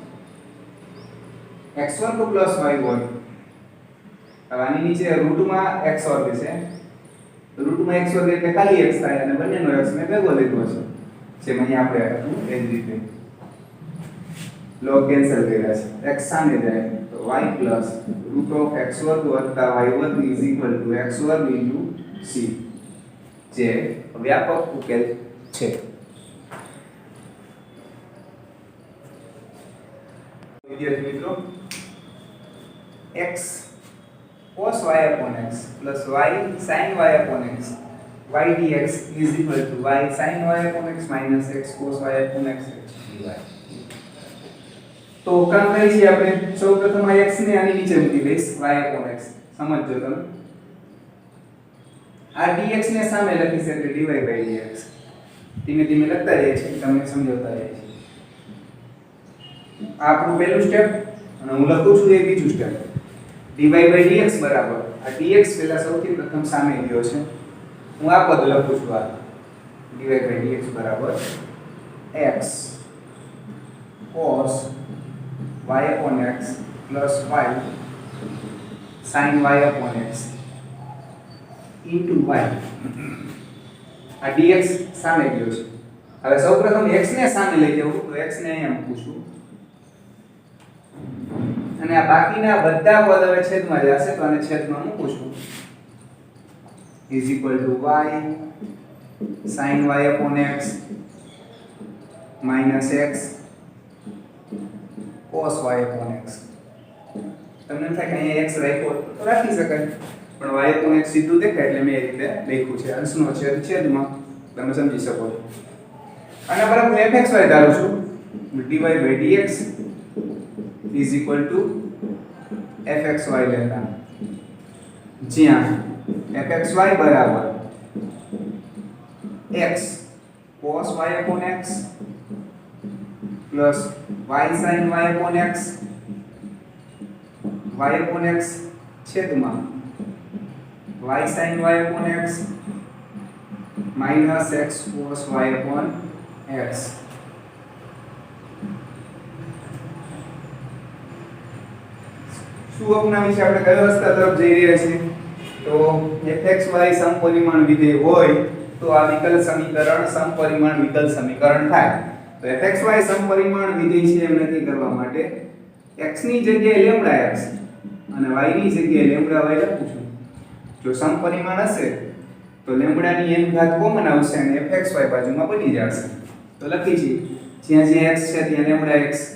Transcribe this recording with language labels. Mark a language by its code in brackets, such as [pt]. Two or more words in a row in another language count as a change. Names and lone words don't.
[gu] x વર્ગ plus y વર્ગ હવે આની નીચે રૂટમાં x વર્ગ છે રૂટમાં x વર્ગ એટલે ખાલી x થાય અને બંનેનો x ને ભેગો લીધો છે જેમ અહીં આપણે હતું એ જ રીતે log કેન્સલ કર્યા છે x સામે જાય તો [en] y plus root of x [gu] વર્ગ વત્તા y વર્ગ [en] is equal to x [gu] વર્ગ into c જે વ્યાપક ઉકેલ છે વિદ્યાર્થી મિત્રો [en] x cos y upon x plus y sin y upon x y dx is equal to y sin y upon x minus x cos y upon x dy [gu] તો કામ કરી છે આપણે સૌપ્રથમ આ x ને આની નીચે મૂકી દઈશ [en] y upon x [gu] સમજજો તમે આ dx ને સામે લખી છે એટલે [en] dy by dx [gu] ધીમે ધીમે લખતા રહીએ છીએ તમને સમજાવતા રહીએ છીએ આ આપણું પહેલું સ્ટેપ અને હું લખું છું એ બીજું સ્ટેપ [en] dy by dx [gu] બરાબર આ dx પહેલા સૌથી પ્રથમ સામે ગયો છે હું આ પદ લખું છું આ dy by dx બરાબર x [en] cos y upon x plus y sin y upon x into y [gu] આ dx સામે ગયો છે હવે સૌપ્રથમ x ને સામે લઈ જાઉં તો x ને અહીંયા મૂકું છું અને આ બાકીના બધા પદ હવે છેદમાં જશે તો આને છેદમાં મૂકું છું [en] is equal to y sin y upon x minus x cos y upon x [gu] તમને એમ થાય કે અહીંયા x રાખ્યો તો રાખી શકાય પણ [en] y upon x [gu] સીધું દેખાય એટલે મેં એ રીતે લખ્યું છે અંશનો છેદ છેદમાં તમે સમજી શકો છો આના બરાબર હું fxy ધારું છું [en] dy by dx is equal to fxy [gu] લેતા જ્યાં fxy બરાબર [en] x cos y upon x plus y sin y upon x y upon x છેદમાં y sin y upon x minus x cos y upon x [gu] શું અપનાવી છે આપણે કયો રસ્તા તરફ જઈ રહ્યા છીએ તો fxy સમપરિમાણ વિધેય હોય તો આ વિકલ સમીકરણ સમપરિમાણ વિકલ સમીકરણ થાય તો fxy સમપરિમાણ વિધેય છે એમ નક્કી કરવા માટે x ની જગ્યાએ લેમ્બડા x અને y ની જગ્યાએ લેમ્બડા y લખું છું જો સમપરિમાણ હશે તો લેમ્બડા ની n ઘાત કોમન આવશે અને fxy બાજુમાં બની જશે તો લખી છે જ્યાં જ્યાં x છે ત્યાં લેમ્બડા x